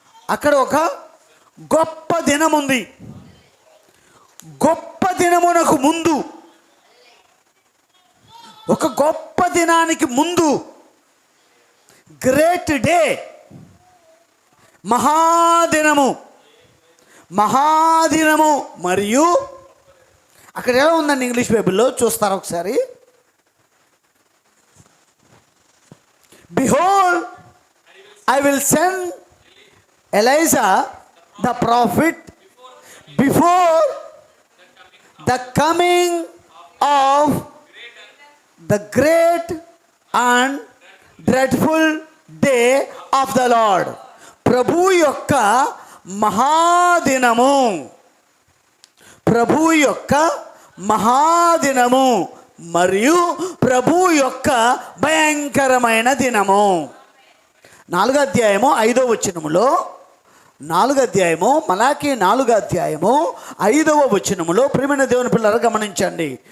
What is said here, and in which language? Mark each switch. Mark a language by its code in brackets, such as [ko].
[te] అక్కడ ఒక గొప్ప దినం ఉంది. గొప్ప దినమునకు ముందు, ఒక గొప్ప దినానికి ముందు గ్రేట్ డే, మహాదినము, మహాదినము మరియు అక్కడ ఎలా ఉందండి ఇంగ్లీష్ బైబిల్లో చూస్తారా ఒకసారి? [en] Behold, I will send Elijah the prophet before the coming of the great and dreadful day of the Lord. [te] ప్రభు యొక్క మహాదినము, ప్రభు యొక్క మహాదినము మరియు ప్రభు యొక్క భయంకరమైన దినము. 4వ అధ్యాయము 5వ వచనములో, 4వ అధ్యాయము మలాకీ 4వ అధ్యాయము 5వ వచనములో ప్రియమైన దేవుని పిల్లలు గమనించండి.